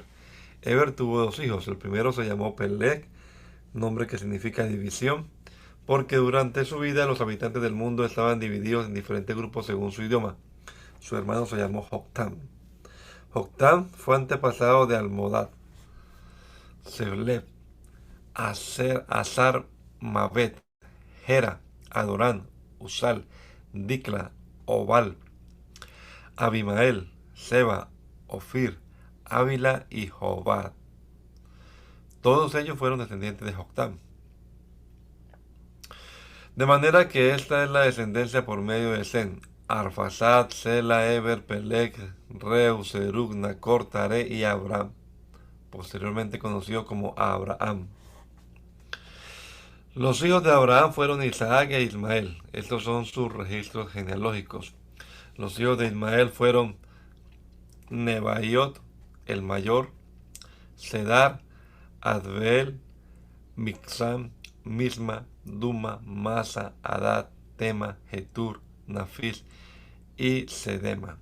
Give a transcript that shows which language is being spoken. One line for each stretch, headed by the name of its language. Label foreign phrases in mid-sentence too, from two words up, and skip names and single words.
Spanish: Eber tuvo dos hijos. El primero se llamó Peleg, nombre que significa división, porque durante su vida los habitantes del mundo estaban divididos en diferentes grupos según su idioma. Su hermano se llamó Joktam. Joktam fue antepasado de Almodad, Sebleb, Azar, Mabet, Gera, Adorán, Usal, Dikla, Obal, Abimael, Seba, Ofir, Ávila y Jobad. Todos ellos fueron descendientes de Joktam. De manera que esta es la descendencia por medio de Sem: Arphaxad, Sela, Eber, Peleg, Reu, Serug, Nacor, Taré y Abraham, posteriormente conocido como Abraham. Los hijos de Abraham fueron Isaac e Ismael. Estos son sus registros genealógicos. Los hijos de Ismael fueron Nebaiot, el mayor, Cedar, Adbeel, Mixam, Misma, Duma, Masa, Adad, Tema, Getur, Nafis y Sedema.